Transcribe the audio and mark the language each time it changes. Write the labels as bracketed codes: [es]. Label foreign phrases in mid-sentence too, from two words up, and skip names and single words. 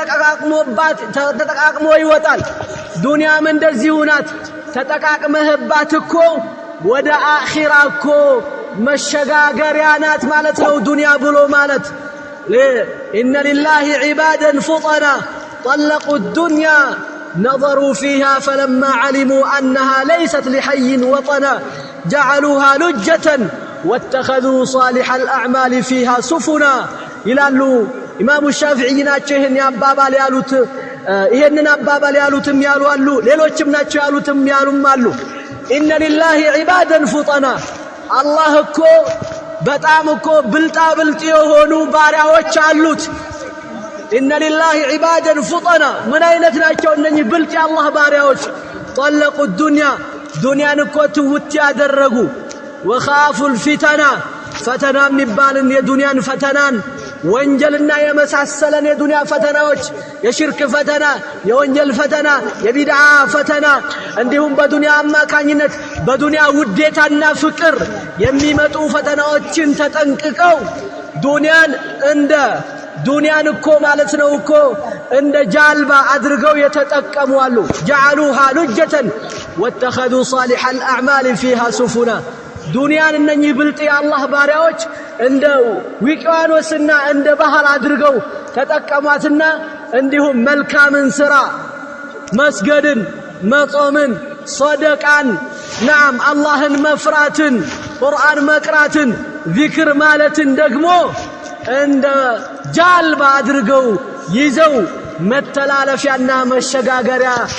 [am] ተጠቃቅሞ ይወጣል ዱንያም እንደዚሁ ናት ተጠቃቅመህባት እኮ ወደ አኺራ እኮ መሸጋገሪያ ናት ማለት ነው ዱንያ ብሎ ማለት [ar] إن لله عبادا فطنا طلقوا الدنيا نظروا فيها فلما علموا أنها ليست لحي وطنا جعلوها لجة واتخذوا صالح الأعمال فيها سفنا [am] ይላሉ ኢማሙ ሻፊዒ ናቸው ይሄን ያባባል ያሉት ይሄንን አባባል ያሉትም ያሉ አሉ ሌሎችም ናቸው ያሉትም ያሉም አሉ [ar] إن لله عبادا فطنا [am] አላህ እኮ በጣም እኮ ብልጣ ብልጥ የሆኑ ባሪያዎች አሉት [ar] إن لله عبادا فطنا [am] ምን አይነት ናቸው እነኚህ ብልጥ የአላህ ባሪያዎች ጠለቁ ዱንያን እኮ ትውት ያደረጉ [ar] وخافوا الفتنة [am] ፈተና የሚባልን የዱንያን ፈተናን ወንጀልና የመሳሰለን የዱንያ ፈተናዎች የሽርክ ፈተና የወንጀል ፈተና የቢድዓ ፈተና እንዲሁም በዱንያ አማካኝነት በዱንያ ውዴታና ፍቅር የሚመጡ ፈተናዎችን ተጠንቅቀው ዱንያን እኮ ማለት ነው እኮ እንደ ጃልባ አድርገው የተጠቀሙ አሉ [ar] جعلوها لجة واتخذوا صالح الأعمال فيها سفنا [am] ዱንያን እነኚህ ብልጥ የአላህ ባሪያዎች እንደ ውቅያኖስና እንደ ባህር አድርገው ተጠቀሟትና እንዲሁም መልካምን ሥራ መስገድን መጾምን ሶደቃን ናም አላህን መፍራትን ቁርአን መቅራትን ዚክር ማለትን ደግሞ እንደ ጃልባ አድርገው ይዘው መተላለፊያና መሸጋገሪያ